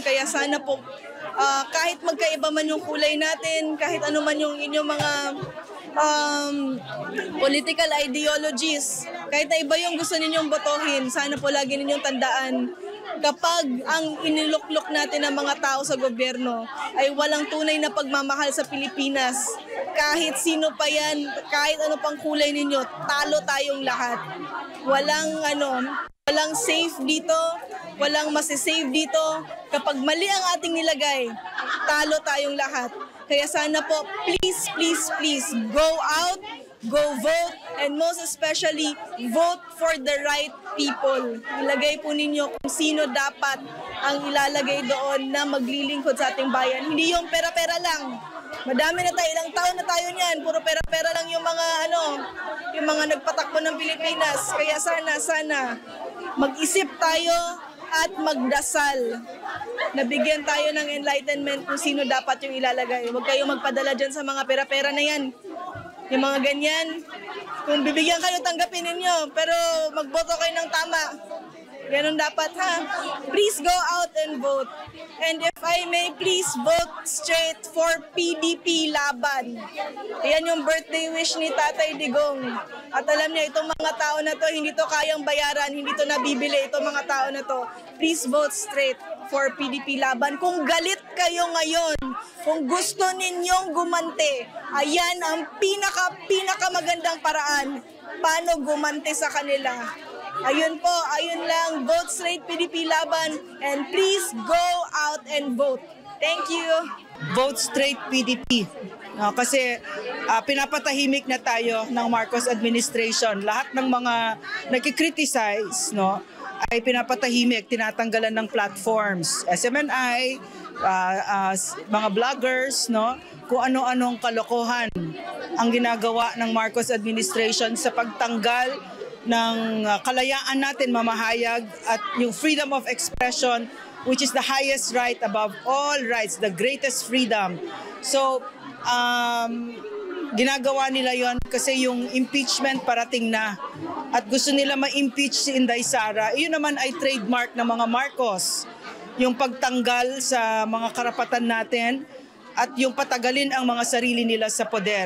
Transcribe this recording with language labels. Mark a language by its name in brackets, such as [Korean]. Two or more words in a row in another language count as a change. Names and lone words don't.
[Filipino] Kaya sana po, kahit magkaiba man yung kulay natin, kahit ano man yung inyong mga [English] political ideologies, [Filipino] kahit na iba yung gusto ninyong botohin, sana po lagi ninyong tandaan, kapag ang iniluklok natin ng mga tao sa gobyerno ay walang tunay na pagmamahal sa Pilipinas, kahit sino pa yan, kahit ano pang kulay ninyo, talo tayong lahat. Walang safe dito, walang masisave dito. Kapag mali ang ating nilagay, talo tayong lahat. Kaya sana po, [English] please, please, please, go out, go vote, and most especially, vote for the right people. [Filipino] Ilagay po ninyo kung sino dapat ang ilalagay doon na maglilingkod sa ating bayan. Hindi yung pera-pera lang. Madami na tayo, ilang taon na tayo niyan, puro pera-pera lang yung mga nagpatakbo ng Pilipinas. Kaya sana, mag-isip tayo at magdasal. Nabigyan tayo ng enlightenment kung sino dapat yung ilalagay. Huwag kayong magpadala dyan sa mga pera-pera na yan. Yung mga ganyan, kung bibigyan kayo, tanggapin ninyo. Pero magboto kayo ng tama. Ganun dapat, ha? [English] Please go out and vote. And if I may, please vote straight for PDP laban. [Filipino] Yan yung birthday wish ni Tatay Digong. At alam niya, itong mga tao na to, hindi to kayang bayaran, hindi to nabibili, itong mga tao na to. [English] Please vote straight for PDP laban. [Filipino] Kung galit kayo ngayon, kung gusto ninyong gumante, ayan ang pinaka-magandang paraan paano gumante sa kanila. Ayun po, ayun lang, [English] vote straight PDP laban, and please go out and vote. Thank you. Vote straight PDP. [Filipino] Kasi pinapatahimik na tayo ng Marcos administration. Lahat ng mga nagkikriticize, ay pinapatahimik, tinatanggalan ng platforms. SMNI, mga vloggers, kung ano-anong kalokohan ang ginagawa ng Marcos administration sa pagtanggal ng kalayaan natin mamahayag at yung [English] freedom of expression, which is the highest right above all rights, the greatest freedom. [Filipino] So, ginagawa nila yon kasi yung impeachment parating na at gusto nila ma-impeach si Inday Sara. Iyon naman ay trademark ng mga Marcos, yung pagtanggal sa mga karapatan natin at yung patagalin ang mga sarili nila sa poder.